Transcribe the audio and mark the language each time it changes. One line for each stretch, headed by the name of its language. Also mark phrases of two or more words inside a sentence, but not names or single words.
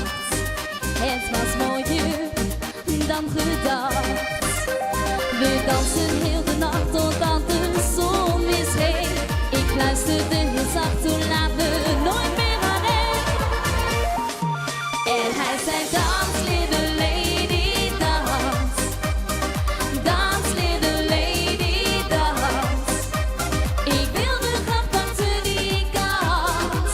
Dutch: Het was mooier dan gedacht. We dansen heel de nacht totdat de zon weer scheen. Ik luisterde heel zacht, toen laat me nooit meer alleen. En hij zei, dans
English: little lady,
Dutch: dans. Dans
English: little lady,
Dutch: dans. Ik wilde graag pakte die kans.